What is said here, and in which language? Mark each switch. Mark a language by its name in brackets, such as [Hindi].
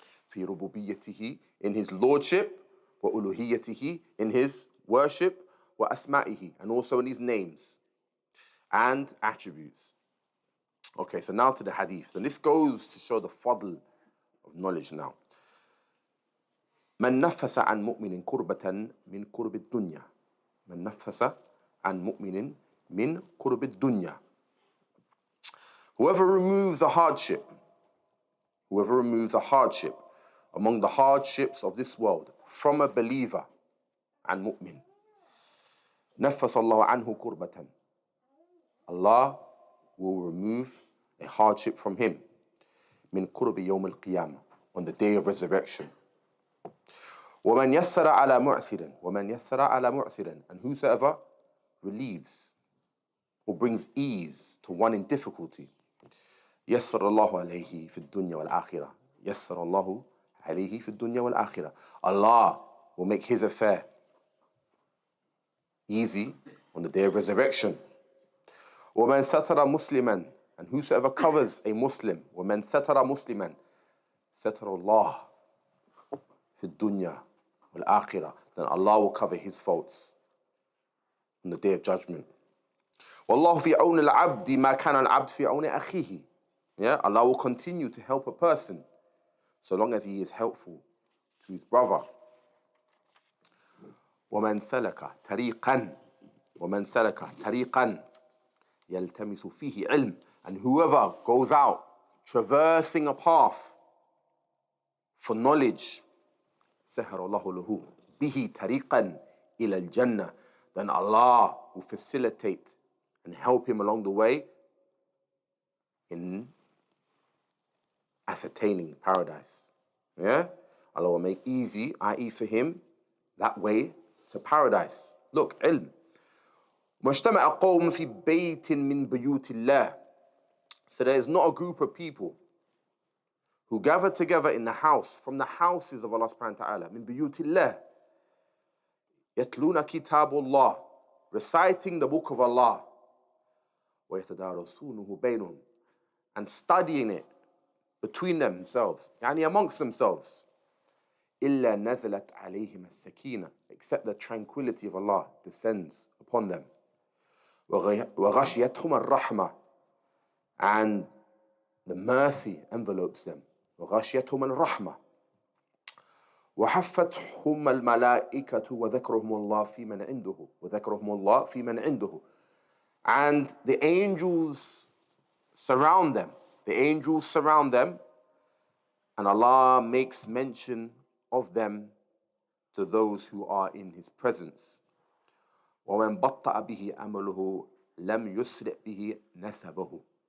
[Arabic] Fi rububiyyatihi, [English] in his lordship, [Arabic] wa uluhiyyatihi, [English] in his worship, [Arabic] wa asma'ihi, [English] and also in his names and attributes. Okay, so now to the hadith. And this goes to show the fadl of knowledge now. [Arabic] من نفس عن مؤمن كربة من كرب الدنيا. من نفس عن مؤمن من كرب الدنيا. [English] Whoever removes a hardship, whoever removes a hardship among the hardships of this world from a believer, [Arabic] عن مؤمن, نفس الله عنه كربة. [English] Allah will remove a hardship from him. [Arabic] من كرب يوم القيامة, [English] on the day of resurrection. [Arabic] ومن يسر على معسر, [English] ومن يسر على معسر, and whosoever relieves or brings ease to one in difficulty. [Arabic] يسر الله عليه في الدنيا والآخرة. يسر الله عليه في الدنيا والآخرة. [English] Allah will make his affair easy on the day of resurrection. [Arabic] ومن ستر مسلما, [English] and whosoever covers a Muslim. [Arabic] ومن ستر مسلما ستر الله في الدنيا والآخرة. [English] Then Allah will cover his faults on the day of judgment. [Arabic] والله في عون العبد ما كان العبد في عون أخيه. [English] Yeah, Allah will continue to help a person so long as he is helpful to his brother. [Arabic] ومن سلك طريقا, ومن سلك طريقا يلتمس فيه علم, [English] and whoever goes out traversing a path for knowledge, [Arabic] سهر الله له به طريقا إلى الجنة, [English] then Allah will facilitate and help him along the way in ascertaining paradise. Yeah? Allah will make easy, i.e. for him, that way to paradise. Look, ilm. [Arabic] مجتمع قوم في بيت من بيوت الله. [English] So there is not a group of people who gather together in the house, from the houses of Allah subhanahu wa ta'ala, [Arabic] من بيوت الله, يتلون كتاب الله, [English] reciting the book of Allah, [Arabic] ويتدارسونه بينهم, [English] and studying it between themselves, [Arabic] يعني [English] amongst themselves. [Arabic] إلا نزلت عليهم السكينة, [English] except the tranquility of Allah descends upon them. [Arabic] وغشيتهم الرحمة, [English] and the mercy envelopes them. [Arabic] وغشيتهم الرحمة. وحفتهم الملائكة وذكرهم الله في من عنده. وذكرهم الله في من عنده. [English] And the angels surround them. The angels surround them, and Allah makes mention of them to those who are in His presence. [Arabic] وَمَنْ بَطَّأَ بِهِ أَمَلُهُ لَمْ يُسْرِعْ بِهِ نَسَبُهُ.